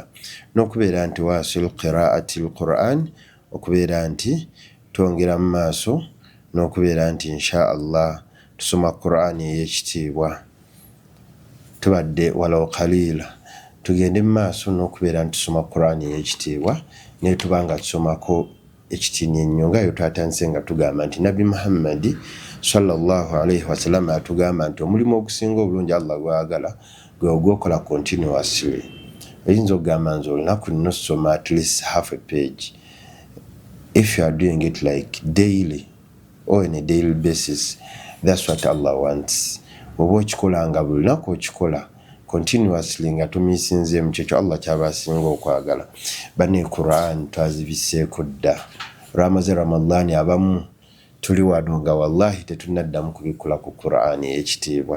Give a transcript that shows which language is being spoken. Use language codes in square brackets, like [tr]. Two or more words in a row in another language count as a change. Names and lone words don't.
[lg] N'okubeera nti [ar] واصل قراءة القرآن, [lg] okubeera nti twongera mu maaso, n'okubeera nti inshallah tusoma Qur'an ey'ekitiibwa. Tubadde [ar] ولو قليلا [lg] tugende mu maaso n'okubeera nti tusoma Qur'an ey'ekitiibwa, ne tubanga tusomako ekitiini ennyo nga yo twatandise nga tugamba nti Nabbi Muhammadi [ar] صلى الله عليه وسلم [lg] atugamba nti omulimu ogusinga obulungi Allah gwagala gwe ogwokola continuously. Oyinza okugamba nti olunaku luno soma [en] at least half a page. If you are doing it like daily or on a daily basis, that's what Allah wants. [lg] Oba okikola nga buli lunaku okikola continuously nga tumisinzeemu kyekyo Allah kyaba asinga okwagala. Bane Qur'an twazibiseeko dda. Ramaze Ramadhan abamu tuli wano nga wallahi tetunaddamu kubikola ku Qur'an ey'ekitiibwa.